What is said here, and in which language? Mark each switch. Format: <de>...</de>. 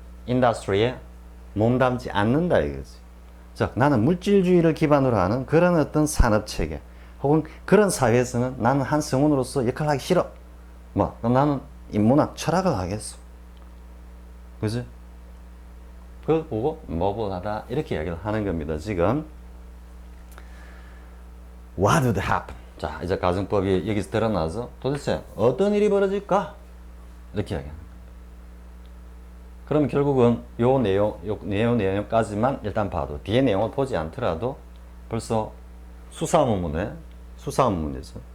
<ko>인더스트리에 몸담지 않는다 이거지. 즉 나는 물질주의를 기반으로 하는 그런 어떤 산업체계 혹은 그런 사회에서는 나는 한 성원으로서 역할을 하기 싫어. 뭐 나는 인문학 철학을 하겠어. 그지? 그걸 보고 뭐보다 이렇게 이야기를 하는 겁니다.</ko> <en>지금 What would happen?</en> <ko>자, 이제 가정법이 여기서 드러나서 도대체 어떤 일이 벌어질까? 이렇게 이야기하는 겁니다. 그럼 결국은 요 내용까지만 일단 봐도 뒤에 내용을 보지 않더라도 벌써 수사문문이죠.</ko>